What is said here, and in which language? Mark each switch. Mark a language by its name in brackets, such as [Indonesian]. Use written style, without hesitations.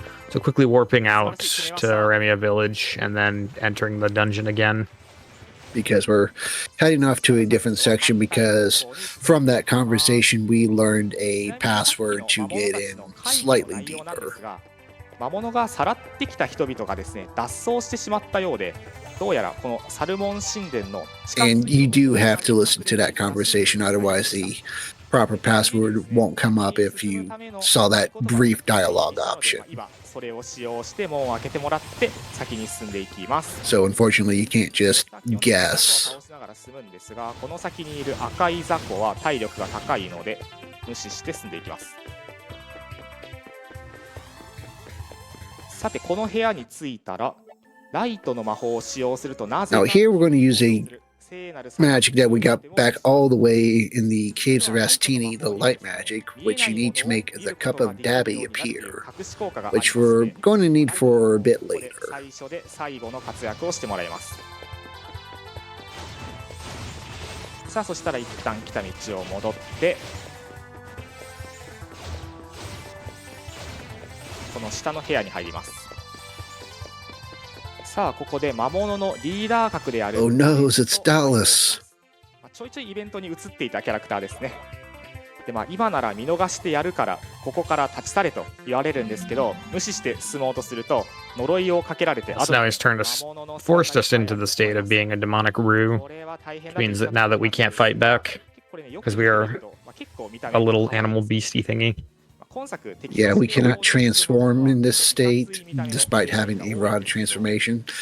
[English] So quickly warping out to Remia Village and then entering the dungeon again. Because we're heading off to a different section because from that conversation we learned a password to get in slightly deeper. [Japanese] 魔物がさらってきた人々がですね、脱走してしまったようで、どうやらこのサルモン神殿の近く [English] And you do have to listen to that conversation, otherwise the proper password won't come up if you saw that brief dialogue option. [Japanese] それを使用して門を開けてもらって先に進んでいきます。 [English] So unfortunately you can't just guess. [Japanese] 倒しながら進むんですが、この先にいる赤い雑魚は体力が高いので無視して進んでいきます。さてこの部屋に着いたらライトの魔法を使用するとなぜ [English] Now here we're going to use a magic that we got back all the way in the caves of Rastini, the light magic, which you need to make the cup of Dabby appear, which we're going to need for a bit later. [Japanese] 最初で最後の活躍をしてもらいます。さあそしたら一旦来た道を戻ってこの下の部屋に入ります。さあここで魔物のリーダー格である [English] Oh no, it's Dallas. [Japanese] ちょいちょいイベントに移っていたキャラクターですね。で今なら見逃してやるからここから立ち去れと言われるんですけど、無視して進もうとすると呪いをかけられて [English] So now he's turned us, forced us into the state of being a demonic roux, which means that now that we can't fight back, because we are a little animal beastie thingy. Yeah, we cannot transform in this state, despite having a rod transformation.